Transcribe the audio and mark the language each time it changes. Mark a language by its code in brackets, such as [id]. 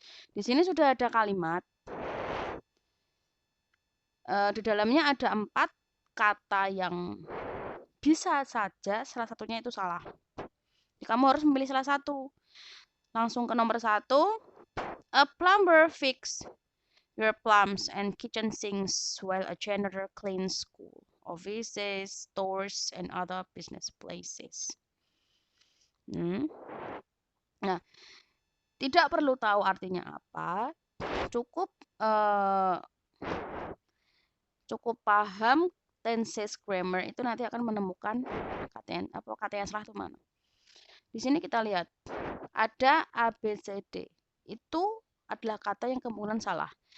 [id] Di sini sudah ada kalimat. Di dalamnya ada 4 kata yang bisa saja salah satunya itu salah. Jadi kamu harus memilih salah satu. Langsung ke nomor 1. [en] A plumber fix your plumbs and kitchen sinks while a janitor cleans school, offices, stores, and other business places. [id] Nah, tidak perlu tahu artinya apa, cukup paham tenses grammar itu nanti akan menemukan kata yang salah itu mana. Di sini kita lihat ada A, B, C, D. Itu adalah kata yang kemungkinan salah.